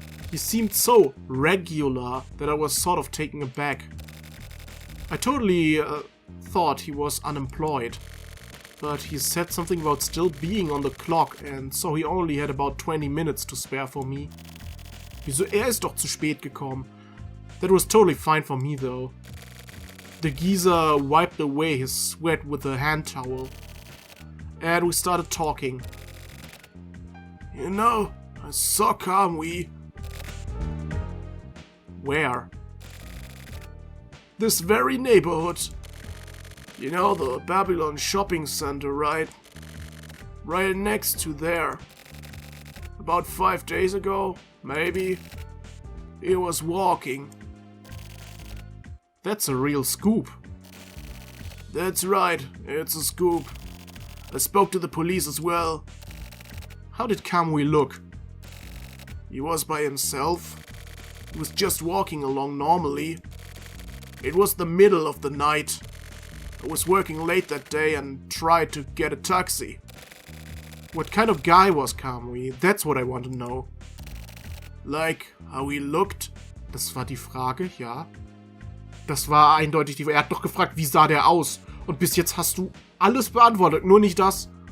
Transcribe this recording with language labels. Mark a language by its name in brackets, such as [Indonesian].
[English] He seemed so regular that I was sort of taken aback. I totally thought he was unemployed. But he said something about still being on the clock, and so he only had about 20 minutes to spare for me. [German] Wieso, ist doch zu spät gekommen. [English] That was totally fine for me though. The geezer wiped away his sweat with a hand towel. And we started talking. You know, I saw Kamui. Where? This very neighborhood. You know, the Babylon shopping center, right? Right next to there. About 5 days ago, maybe. He was walking. That's a real scoop. That's right, it's a scoop. I spoke to the police as well. How did Kamui look? He was by himself. He was just walking along normally. It was the middle of the night. I was working late that day and tried to get a taxi. What kind of guy was Kamui? That's what I want to know. Like how he looked? [German] Das war die Frage, ja. Das war eindeutig die Frage. Er hat doch gefragt, wie sah der aus? Und bis jetzt hast du alles beantwortet, nur nicht das.